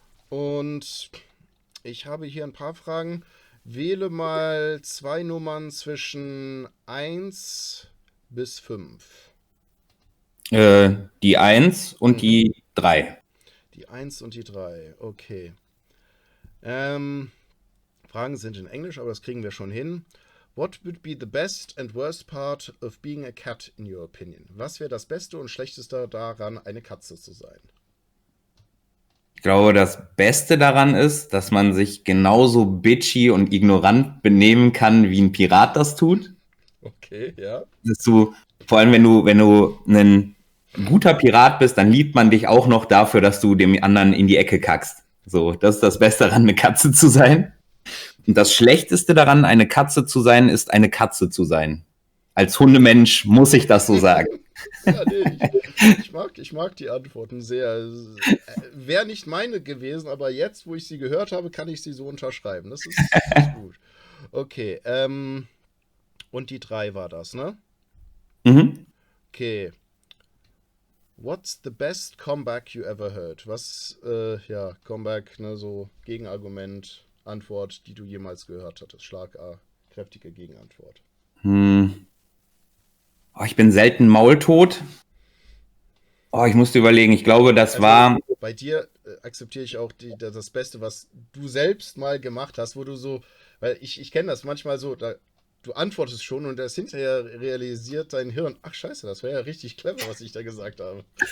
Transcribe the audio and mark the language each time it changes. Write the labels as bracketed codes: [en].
[de] Und ich habe hier ein paar Fragen. Wähle mal zwei Nummern zwischen 1 bis 5. Die 1 und Mhm. die 3. Die 1 und die 3. Okay. Ähm, Fragen sind in Englisch, aber das kriegen wir schon hin. [en] What would be the best and worst part of being a cat in your opinion? [de] Was wäre das Beste und Schlechteste daran, eine Katze zu sein? Ich glaube, das Beste daran ist, dass man sich genauso bitchy und ignorant benehmen kann, wie ein Pirat das tut. Okay, ja. Dass du, vor allem wenn du ein guter Pirat bist, dann liebt man dich auch noch dafür, dass du dem anderen in die Ecke kackst. So, das ist das Beste daran, eine Katze zu sein. Und das Schlechteste daran, eine Katze zu sein, ist eine Katze zu sein. Als Hundemensch muss ich das so sagen. Ja, nee, ich mag die Antworten sehr. Wäre nicht meine gewesen, aber jetzt, wo ich sie gehört habe, kann ich sie so unterschreiben. Das ist gut. Okay, und die 3 war das, ne? Mhm. Okay. [en] What's the best comeback you ever heard? [de] Was, ja, Comeback, ne, so Gegenargument, Antwort, die du jemals gehört hattest. Schlag A, kräftige Gegenantwort. Hm. Oh, ich bin selten maultot. Oh, ich musste überlegen. Ich glaube, das Also war. bei dir akzeptiere ich auch das Beste, was du selbst mal gemacht hast, wo du so, weil ich kenne das manchmal so, du antwortest schon und das hinterher realisiert dein Hirn, ach scheiße, das wäre ja richtig clever, was ich da gesagt habe.